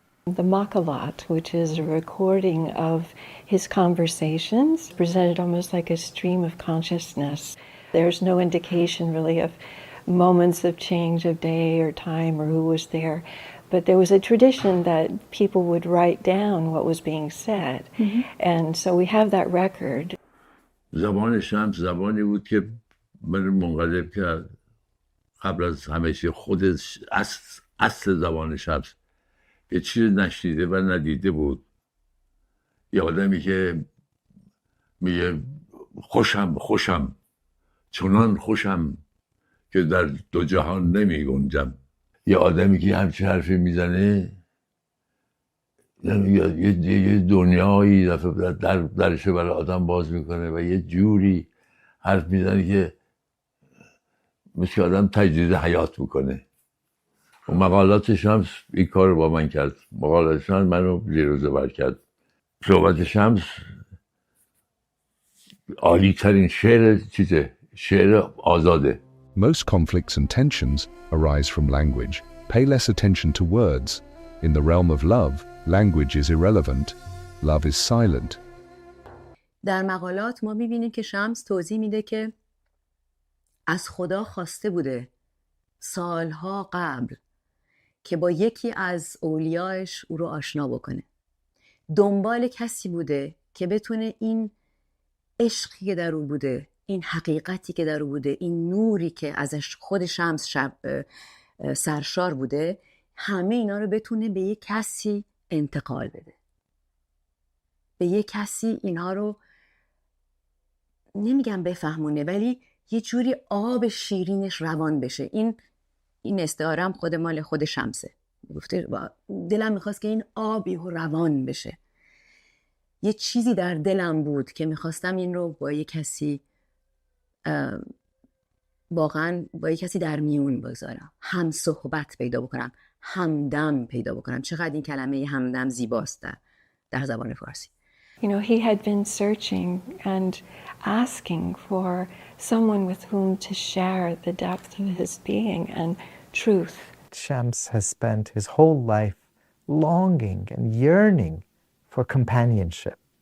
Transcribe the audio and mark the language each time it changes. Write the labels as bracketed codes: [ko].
[en] The Maqalat, which is a recording of his conversations, presented almost like a stream of consciousness. There's no indication really of moments of change of day or time or who was there. But there was a tradition that people would write down what was being said. Mm-hmm. And so we have that record. [fa] زبان شمس زبانی بود که من منقلب کرد قبل از همه چیز. خود اصل زبان شمس یه چیز نشنیده و ندیده بود. یه آدمی که میگه خوشم چنان خوشم که در دو جهان نمی گنجم. یه آدمی که همچین حرفی میزنه یه دنیایی درش برای آدم باز میکنه و یه جوری حرف میزنه که مثل آدم تجدید حیات میکنه. و مقالات شمس این کار رو با من کرد. مقالات شمس منو لیروزه بر کرد. صحبت شمس عالی ترین شعر آزاده. [en] Most conflicts and tensions arise from language. Pay less attention to words. In the realm of love, language is irrelevant. Love is silent. [fa] در مقالات ما می‌بینیم که شمس توضیح میده که از خدا خواسته بوده سالها قبل که با یکی از اولیاش او رو آشنا بکنه. دنبال کسی بوده که بتونه این عشقی که در او بوده، این حقیقتی که در او بوده، این نوری که ازش خود شمس سرشار بوده، همه اینا رو بتونه به یک کسی انتقال بده، به یک کسی اینها رو نمیگم بفهمونه، ولی یه جوری آب شیرینش روان بشه. این استعارم خود مال خود شمسه، گفته دلم میخواست که این آبی روان بشه. یه چیزی در دلم بود که میخواستم این رو با یه کسی واقعا با یه کسی در میون بگذارم، هم صحبت پیدا بکنم، همدم پیدا بکنم. چقدر این کلمه همدم زیباست در زبان فارسی. [en] You know, he had been searching and asking for someone with whom to share the depth of his being and truth. Shams has spent his whole life longing and yearning for companionship.